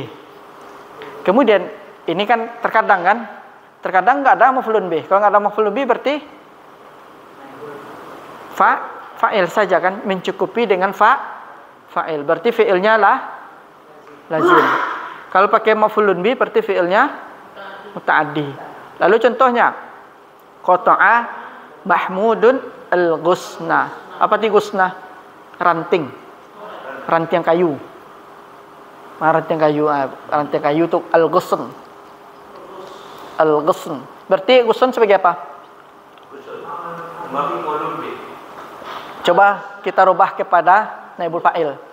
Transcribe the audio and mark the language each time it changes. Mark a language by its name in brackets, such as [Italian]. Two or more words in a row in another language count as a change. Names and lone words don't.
[Indonesian] Kemudian ini kan terkadang nggak ada [Arabic] مفعول به. [Indonesian] Kalau nggak ada [Arabic] مفعول به [Indonesian] berarti fa'il saja kan, mencukupi dengan fa'il. Berarti fi'ilnya lazim. Kalau pakai [Arabic] مفعول به [Indonesian] berarti fi'ilnya muta'addi. Lalu contohnya [Arabic] قطع محمود الغصن. [Indonesian] Apa itu ghusna? Ranting kayu. Ranting kayu itu al-ghusn. Berarti ghusn sebagai apa? Coba kita rubah kepada [Arabic] نائب الفاعل.